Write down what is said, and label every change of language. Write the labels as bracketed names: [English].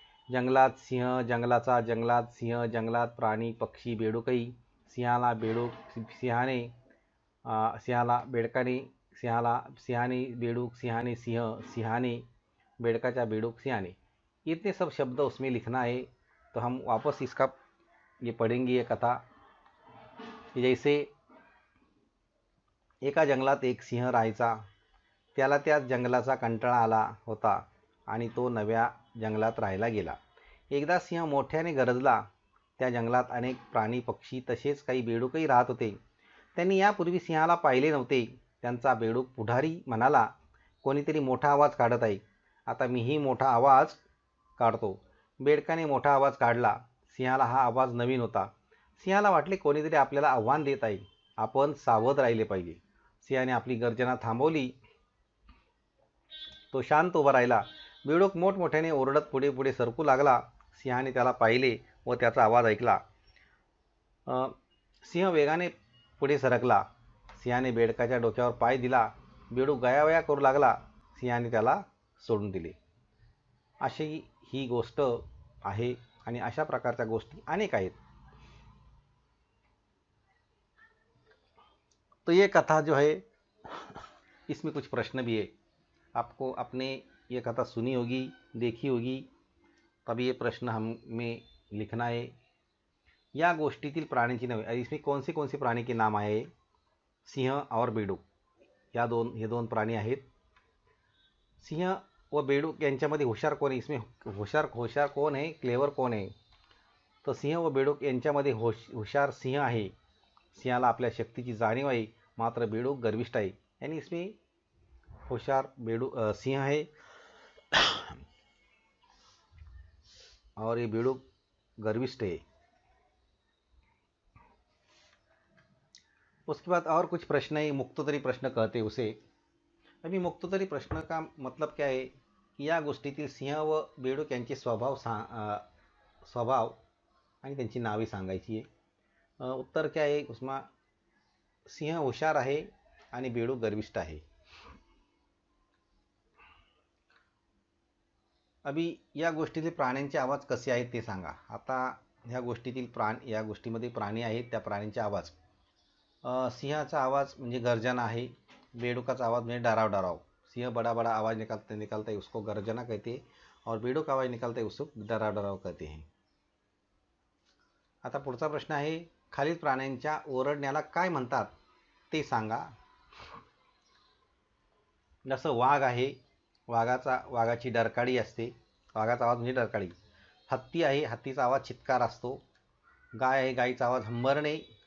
[Marathi] जंगलात सिंह, जंगलाचा, जंगलात सिंह, जंगलात प्राणी पक्षी बेडूकही, सिंहाला बेडूक, सिंहाला बेडकाने, सिंहाने बेडूक, सिंहाने सिंह, सिंहाने बेडकाचा, बेडूक सिंहाने। [Hindi] इतने सब शब्द उसमें लिखना है। तो हम वापस इसका ये पढ़ेंगे ये कथा। [Marathi] जैसे एका जंगलात एक सिंह राहायचा। त्याला त्या जंगलाचा कंटाळा आला होता आणि तो नव्या जंगलात राहायला गेला. एकदा सिंह मोठ्याने गरजला. त्या जंगलात अनेक प्राणी पक्षी तसेच काही बेडूकही राहत होते. त्यांनी यापूर्वी सिंहाला पाहिले नव्हते. त्यांचा बेडूक पुढारी म्हणाला, कोणीतरी मोठा आवाज काढत आहे. आता मीही मोठा आवाज काढतो. बेडकाने मोठा आवाज काढला. सिंहाला हा आवाज नवीन होता. सिंहाला वाटले कोणीतरी आपल्याला आव्हान देत आहे. आपण सावध राहिले पाहिजे. सिंहाने आपली गर्जना थांबवली. तो शांत उभा राहिला. बेडूक मोठमोठ्याने ओरडत पुढे पुढे सरकू लागला. सिंहाने त्याला पाहिले व त्याचा आवाज ऐकला. सिंह वेगाने पुढे सरकला. सिंहाने बेडकाच्या डोक्यावर पाय दिला. बेडूक गयावया करू लागला. सिंहाने त्याला सोडून दिले. अशी ही गोष्ट आहे आणि अशा प्रकारच्या गोष्टी अनेक आहेत. [Hindi] तो ये कथा जो है इसमें कुछ प्रश्न भी है. आपको आपने ये कथा सुनी होगी, देखी होगी, तभी ये प्रश्न हमें लिखना है. [Marathi] या गोष्टीतील प्राण्यांची नावे, [Hindi] इसमें कौन से प्राणी के नाम आए? [Marathi] सिंह और बेडूक हे दोन प्राणी आहेत. सिंह व बेडूक यांच्यामध्ये हुशार कोण आहे? इसमें हुशार कोण आहे? क्लेवर कोण आहे? तो सिंह व बेडूक यांच्यामध्ये हुशार सिंह आहे. सिंहाला आपल्या शक्तीची जाणीव आहे. मात्र बेडूक गर्विष्ठ आहे. [Hindi] यानी इसमें होशियार सिंह है और ये बेडूक गर्विष्ठ है. उसके बाद और कुछ प्रश्न है. मुक्तोत्तरी प्रश्न कहते हैं उसे. अभी मुक्तोत्तरी प्रश्न का मतलब क्या है की [Marathi] या गोष्टीतील सिंह व बेडूक यांचे स्वभाव आणि त्यांची नावे सांगायची आहे. [Hindi] उत्तर क्या है उसमें? [Marathi] सिंह हुशार आहे आणि बेडूक गर्विष्ठ आहे. अभी या गोष्टीतील प्राण्यांचे आवाज कसे आहेत ते सांगा. आता ह्या गोष्टीमध्ये प्राणी आहेत, त्या प्राण्यांचे आवाज. सिंहाचा आवाज म्हणजे गर्जना आहे. बेडूकाचा आवाज म्हणजे डराव. [Hindi] सिंह बड़ा बड़ा आवाज़ निकालता है उसको गर्जना कहते हैं. और बेडूक आवाज़ निकालता है उसको डराव कहते हैं. [Marathi] आता पुढचा प्रश्न आहे, खालील प्राण्यांच्या ओरडण्याला काय म्हणतात ते सांगा. जसं वाघ आहे, वाघाची डरकाळी असते. वाघाचा आवाज म्हणजे डरकाळी. हत्ती आहे, हत्तीचा आवाज चित्कार असतो. गाय आहे, गाईचा आवाज हंबरणे.